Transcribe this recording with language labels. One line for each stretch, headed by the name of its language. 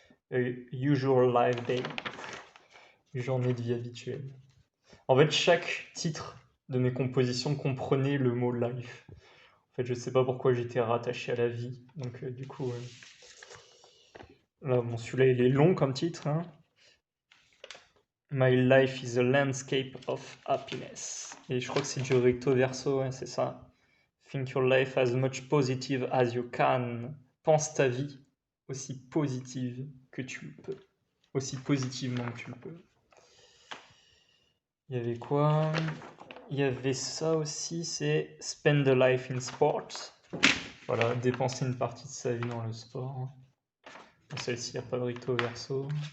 English: Usual Live Day.
French: Journée de vie habituelle. En fait, chaque titre de mes compositions comprenait le mot life. En fait, je sais pas pourquoi j'étais rattaché à la vie. Donc, du coup, là, bon, celui-là, il est long comme titre.
English: My life is a landscape of happiness.
French: Et je crois que c'est du recto verso, ouais, c'est ça.
English: Think your life as much positive as you can.
French: Pense ta vie aussi positive que tu le peux. Aussi positivement que tu le peux. Il y avait quoi? Il y avait ça aussi, c'est
English: spend a life in sport.
French: Voilà, dépenser une partie de sa vie dans le sport. Celle-ci, il n'y a pas de recto verso.